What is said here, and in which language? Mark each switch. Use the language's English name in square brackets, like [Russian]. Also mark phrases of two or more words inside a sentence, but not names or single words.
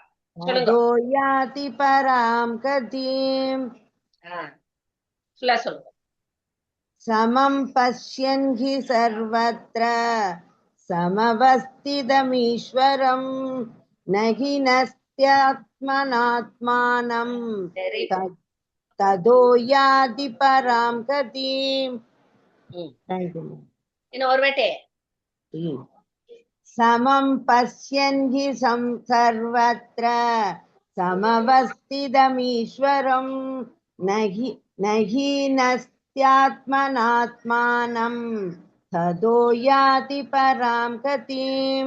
[Sanskrit] ततो याति परां गतिम्. [Tamil] ஃபுல்லா சொல்லுங்க. [Sanskrit] समं पश्यन् हि सर्वत्र समवस्थितमीश्वरम् नहि नस्त्यात्मनात्मानम् [English] Very good. [Sanskrit] ततो याति परां गतिम्. [Tamil] இன்னும் ஒரு வாட்டி. [Sanskrit] समं पश्यन् हि सर्वत्र समवस्थितमीश्वरम् नहि नस्त्यात्मनात्मानम् ततो याति परां गतिम्.